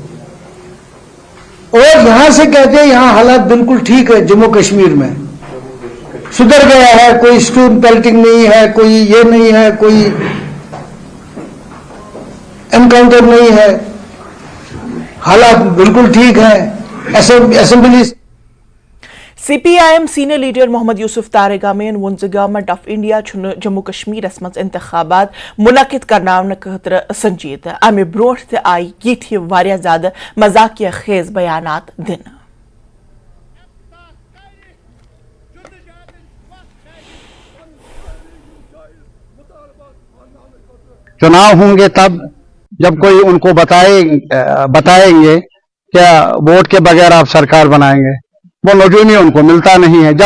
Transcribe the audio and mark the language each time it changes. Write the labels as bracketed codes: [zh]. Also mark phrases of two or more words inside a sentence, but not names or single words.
[hi] और यहां से कहते हैं यहां हालात बिल्कुल ठीक है, जम्मू कश्मीर में सुधर गया है, कोई [en] stone pelting [hi] नहीं है, कोई ये नहीं है, कोई एनकाउंटर नहीं है, हालात बिल्कुल ठीक है। असेंबली [ks] CPIM [en] senior leader [ks] मोहम्मद यूसुफ तारेगामीन वोन गवर्नमेंट ऑफ इंडिया जम्मू कश्मीरस मज इंतखाबात मुनक्किद करनावने खतर संजीदा। अमे ब्रोट ते आई यिथि वारिया ज्यादा मजाकिया खेज बयानात दिन। [hi] चुनाव होंगे तब जब कोई उनको बताएंगे क्या वोट के बगैर आप सरकार बनाएंगे, वो नजूमी उनको मिलता नहीं है।